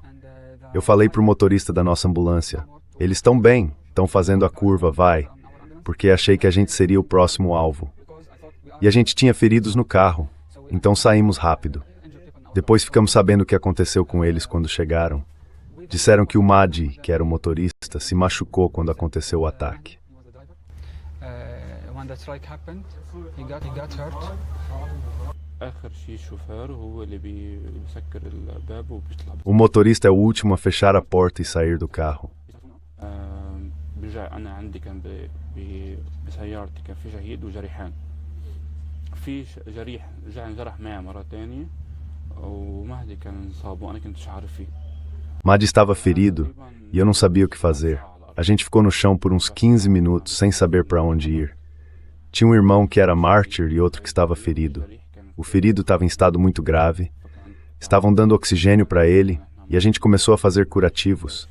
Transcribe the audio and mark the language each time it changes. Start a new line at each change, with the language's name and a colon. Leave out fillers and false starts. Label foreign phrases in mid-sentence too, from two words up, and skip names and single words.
Portuguese: Eu falei para o motorista da nossa ambulância. Eles estão bem, estão fazendo a curva, vai. Porque achei que a gente seria o próximo alvo. E a gente tinha feridos no carro. Então saímos rápido. Depois ficamos sabendo o que aconteceu com eles quando chegaram. Disseram que o Mahdi, que era o motorista, se machucou quando aconteceu o ataque.
English: When the strike happened, he got hurt.
Arabic: آخر شيء الشوفير هو اللي بيسكر الباب وبيطلع.
Portuguese: O motorista é o último a fechar a porta e sair do carro.
Arabic: برجع أنا عندي كان بسيارتي كان في شهيد وجريحان. في جريح رجع انجرح معي مرة تانية ومهدي كان انصاب وأنا كنتش عارف فيه.
Portuguese: Mahdi estava ferido e eu não sabia o que fazer. A gente ficou no chão por uns 15 minutos sem saber para onde ir. Tinha um irmão que era mártir e outro que estava ferido. O ferido estava em estado muito grave. Estavam dando oxigênio para ele e a gente começou a fazer curativos.